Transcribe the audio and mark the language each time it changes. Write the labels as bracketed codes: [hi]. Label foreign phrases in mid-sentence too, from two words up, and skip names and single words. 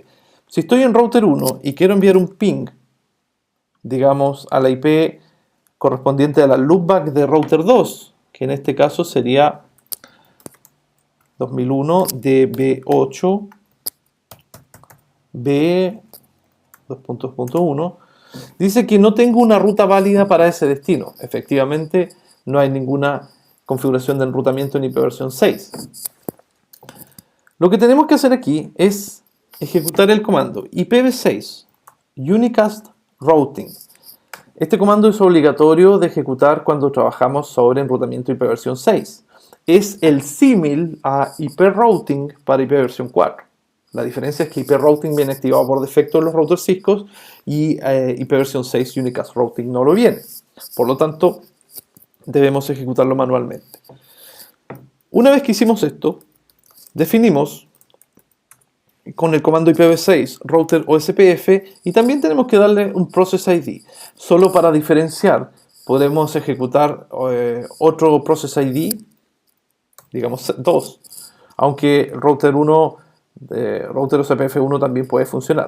[es] Si estoy en router 1 y quiero enviar un ping, digamos, a la IP correspondiente a la loopback de router 2, que en este caso sería 2001 DB8 B 2.1, dice que no tengo una ruta válida para ese destino. Efectivamente, no hay ninguna configuración de enrutamiento en IP versión 6. Lo que tenemos que hacer aquí es ejecutar el comando [en] ipv6 unicast routing. [es] Este comando es obligatorio de ejecutar cuando trabajamos sobre enrutamiento IP versión 6. Es el símil a [en] IP routing [es] para IP versión 4. La diferencia es que [en] IP routing [es] viene activado por defecto en los routers Cisco y IP versión 6 [en] unicast routing [es] no lo viene. Por lo tanto, debemos ejecutarlo manualmente. Una vez que hicimos esto, definimos con el comando [en] IPv6 router OSPF [es] y también tenemos que darle un [en] process ID. [es] Solo para diferenciar, podemos ejecutar otro [en] process ID, [es] digamos 2, aunque router 1, [en] router OSPF 1 [es] también puede funcionar.